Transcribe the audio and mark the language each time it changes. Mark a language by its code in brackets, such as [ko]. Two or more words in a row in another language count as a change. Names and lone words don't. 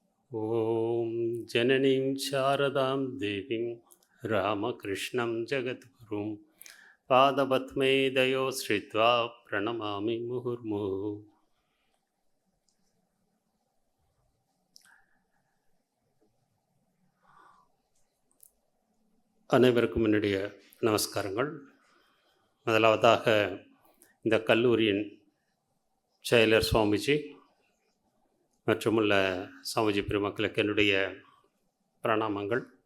[sa] ॐ जननीं शारदां देवीं रामकृष्णं जगद्गुरुं पादपद्मे दयो श्रित्वा प्रणमामि मुहुर्मुहुः. [ta] அனைவருக்கும் என்னுடைய நமஸ்காரங்கள். முதலாவதாக இந்த கல்லூரியின் செயலர் சுவாமிஜி மற்றுமுள்ள சாமிஜி பெருமக்களுக்கு என்னுடைய பிரணாமங்கள்.